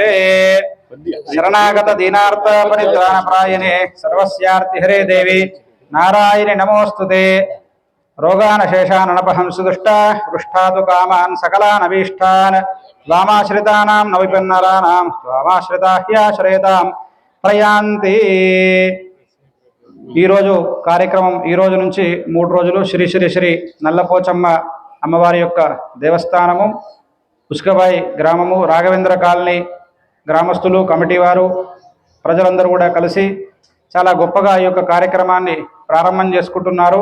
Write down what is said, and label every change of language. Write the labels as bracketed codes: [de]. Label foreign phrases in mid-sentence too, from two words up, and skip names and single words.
[sa] शरणागत दीनार्थ परित्राणपरायणे सर्वस्यार्ति हरे देवी नारायणि नमोस्तुते. रोगानशेषानपहंसु दुष्टा पृष्ठातु कामान् सकलान् अभीष्टान् त्वामाश्रितानां न विपन्नराणां त्वामाश्रिता ह्याश्रयतां प्रयान्ति. [te] ఈ రోజు కార్యక్రమం ఈ రోజు నుంచి 3 రోజులు శ్రీ శ్రీ శ్రీ నల్లపోచమ్మ అమ్మవారి యొక్క దేవస్థానము, ఉస్కబాయి గ్రామము, రాఘవేంద్ర కాలనీ గ్రామస్తులు, కమిటీ వారు, ప్రజలందరూ కూడా కలిసి చాలా గొప్పగా ఈ యొక్క కార్యక్రమాన్ని ప్రారంభం చేసుకుంటున్నారు.